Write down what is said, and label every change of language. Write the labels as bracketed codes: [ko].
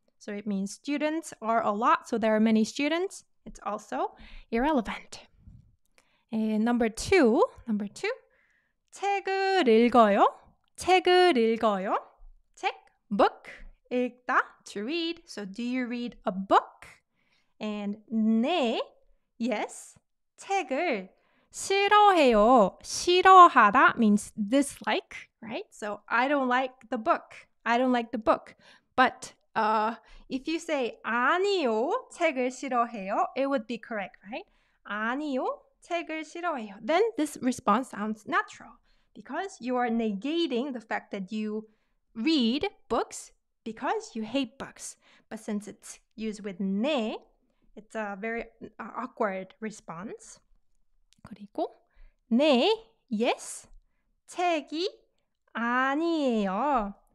[en] So it means students are a lot. So there are many students. It's also irrelevant. And number two. [ko] 책을 읽어요. 책을 읽어요. [en] 책, book, 읽다, to read. So do you read a book? And 네, yes. [ko] 책을 싫어해요. 싫어하다 [en] means dislike, right? So I don't like the book. I don't like the book. But if you say [ko] 아니요, 책을 싫어해요, [en] it would be correct, right? [ko] 아니요, 책을 싫어해요. [en] Then this response sounds natural because you are negating the fact that you read books because you hate books. But since it's used with 네, it's a very awkward response. [ko] 그리고 네, yes, 책이 아니에요.